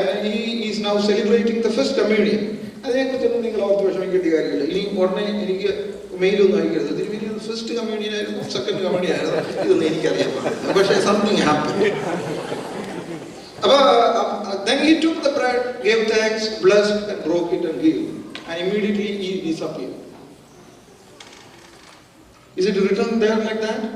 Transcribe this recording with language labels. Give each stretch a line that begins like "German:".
English: he is now celebrating the first communion.
Malayalam: അതിനെക്കുറിച്ചൊന്നും നിങ്ങൾ ഓർത്ത് വിഷമിക്കേണ്ട കാര്യമില്ല. ഇനി ഉടനെ എനിക്ക് മെയിലൊന്നും അയക്കരുത്, ഇതിന് ഫസ്റ്റ് കമ്മ്യൂണിയൻ ആയിരുന്നു, സെക്കൻഡ് കമ്മ്യൂണിയൻ ആയിരുന്നു, ഇതൊന്നും എനിക്കറിയാൻ പാടില്ല.
English: പക്ഷേ something happen. അപ്പൊ then he took the bread, gave thanks, blessed and broke it and gave, and immediately he disappeared. Is it written there like that?